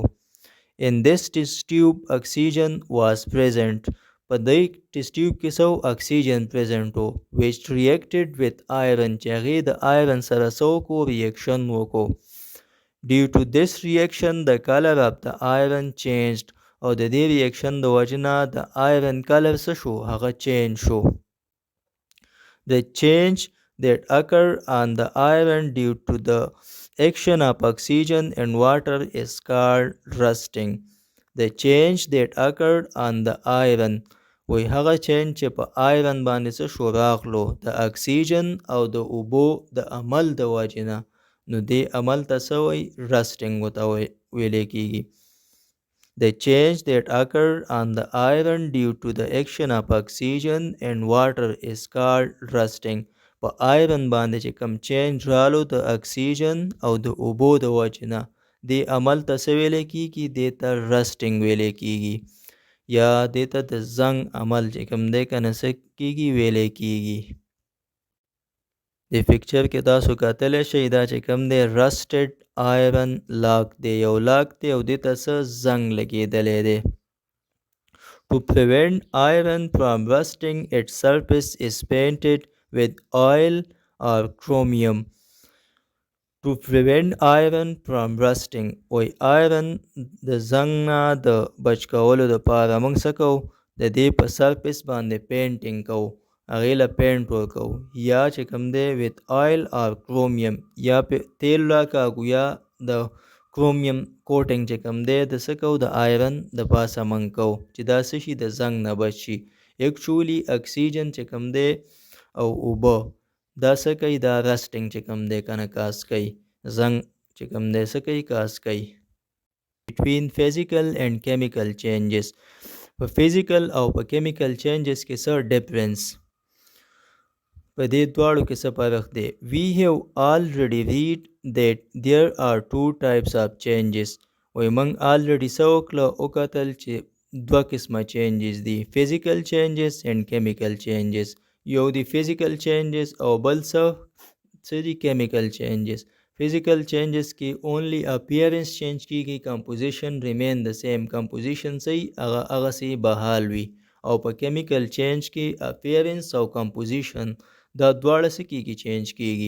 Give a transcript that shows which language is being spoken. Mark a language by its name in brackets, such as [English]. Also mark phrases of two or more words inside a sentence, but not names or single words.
[English] In this test tube oxygen was present. [Pashto] په دې [English] test tube [Pashto] کې [English] so oxygen present [Pashto] و [English] which reacted with iron [Pashto] چې هغې د آیرن سره سو کو ریاکشن وکړو. [English] Due to this reaction the color of the iron changed. [Pashto] او د دې ریاکشن د وجنه د [English] iron color [Pashto] څه شو هغه چینج شو. [English] The change that occurred on the iron due to the action of oxygen and water is called rusting. The change that occurred on the iron [Pashto] وی هغه چینج چې په آیرن باندې څه شو راغلو د اکسیجن او د اوبو د عمل د وجنه نو دې عمل ته څه وایي رسټینګ ورته ویلی کیږي. [English] The change that occurred on the iron due to the action of oxygen and water is called rusting. [Pashto] په آیرن باندې چې کم چینج رالو د اکسیجن او د اوبو د وجنه دې عمل ته څه ویلی کیږي دې ته رسټینګ ویلی کیږي یا دې ته د زنګ عمل چې کم دی کنه څه کیږي ویلی کیږي. د پکچر کې تاسو کتلی شئ دا چې کم دی [English] rusted iron lock [Pashto] دی یو لاک دی او دې ته څه زنګ لګېدلی دی. [English] To prevent iron from rusting its surface is painted with oil or chromium. To prevent iron from rusting [Pashto] وی آیرن د زنګ نه د بچ کولو دپاره موږ څه کوو د دې په سرفیس باندې پینټینګ کوو هغې له پینټ ورکوو یا چې کوم دی [English] with oil or chromium [Pashto] یا تیل راکاږو یا د [English] chromium coating [Pashto] چې کوم دی د څه کوو د آیرن د پاسه موږ کوو چې دا څه شي د زنګ نه بچ شي. ایکچولی اکسیجن چې کوم دی او اوبه دا څه کوي دا رسټینګ چې کوم دی کنه کاس کوي زنګ چې کوم دی څه کوي کاس کوي. [English] Between physical and chemical changes [Pashto] په فزیکل او په [English] chemical changes [Pashto] کې څه ډیفرنس په دې دواړو کې څه فرق دی. [English] We have already read that there are two types of changes. [Pashto] وی موږ already څه وکتل چې دوه قسمه چینجز دي [English] physical changes and chemical changes. [Pashto] یو دی [English] physical changes [Pashto] او بل څه دی [English] chemical changes. physical changes [Pashto] کې [English] only appearance change [Pashto] کیږي [English] composition remain the same composition [Pashto] صحیح هغه صحیح بحال وي او په [English] chemical change [Pashto] کې اپیرنس او کمپوزیشن دا دواړه څه کیږي چینج کیږي.